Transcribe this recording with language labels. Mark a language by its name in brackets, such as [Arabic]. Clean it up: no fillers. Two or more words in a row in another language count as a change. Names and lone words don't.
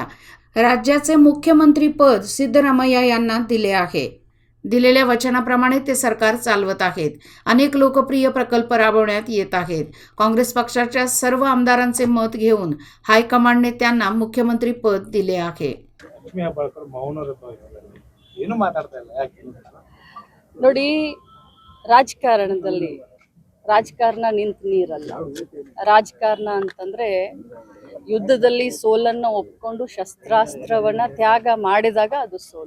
[Marathi] राज्याचे मुख्यमंत्रीपद सिद्धरामय्या यांना दिले आहे. दिलेल्या वचनाप्रमाणे ते सरकार चालवत आहेत. अनेक लोकप्रिय प्रकल्प राबवण्यात येत आहेत. काँग्रेस पक्षाच्या सर्व आमदारांचे मत घेऊन हायकमांडने त्यांना मुख्यमंत्री पद दिले आहे. [Kannada] ನೋಡಿ, ರಾಜಕಾರಣ ನಿಂತ ನೀರಲ್ಲ. ರಾಜಕಾರಣ ಅಂತಂದ್ರೆ ಯುದ್ಧದಲ್ಲಿ ಸೋಲನ್ನು ಒಪ್ಕೊಂಡು ಶಸ್ತ್ರಾಸ್ತ್ರವನ್ನ ತ್ಯಾಗ ಮಾಡಿದಾಗ ಅದು ಸೋಲು.